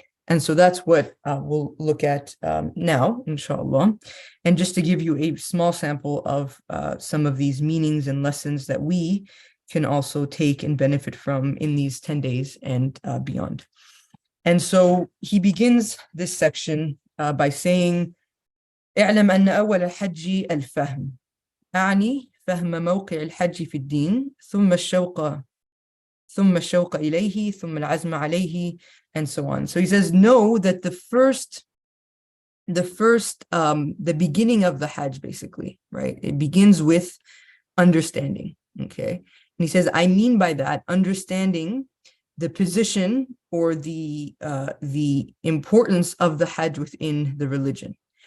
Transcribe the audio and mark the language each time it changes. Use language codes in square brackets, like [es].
[en] And so that's what we'll look at now, inshallah. And just to give you a small sample of some of these meanings and lessons that we can also take and benefit from in these 10 days and beyond. And so he begins this section by saying, [ar] اعلم أن أول الحج الفهم أعني فهم موقع الحج في الدين ثم الشوق إليه ثم العزم عليه, [en] and so on. So he says, know that the beginning of the Hajj, basically, right? It begins with understanding, okay? And he says, I mean by that, understanding the position or the importance of the Hajj within the religion.